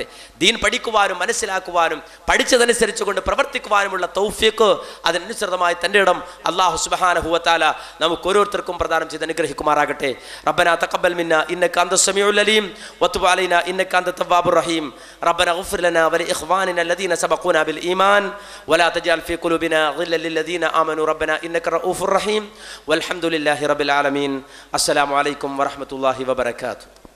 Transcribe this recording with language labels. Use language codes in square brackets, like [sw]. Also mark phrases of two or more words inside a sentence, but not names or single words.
[ml] ദീൻ പഠിക്കുവാനും മനസ്സിലാക്കുവാനും പഠിച്ചതനുസരിച്ച് കൊണ്ട് പ്രവർത്തിക്കുവാനുമുള്ള തൗഫീഖ്, അതിനനുസൃതമായി തൻ്റെ ഇടം [ar] الله سبحانه وتعالى [ml] നമുക്ക് ഓരോരുത്തർക്കും പ്രദാനം ചെയ്ത് അനുഗ്രഹിക്കുമാറാകട്ടെ. [ar] ربنا تقبل منا إنك أنت السميع العليم وتب علينا إنك أنت التواب الرحيم. ربنا اغفر لنا ولإخواننا الذين سبقونا بالإيمان ولا تجعل في قلوبنا غلا للذين آمنوا ربنا إنك رؤوف رحيم والحمد لله رب العالمين. السلام عليكم ورحمة الله وبركاته.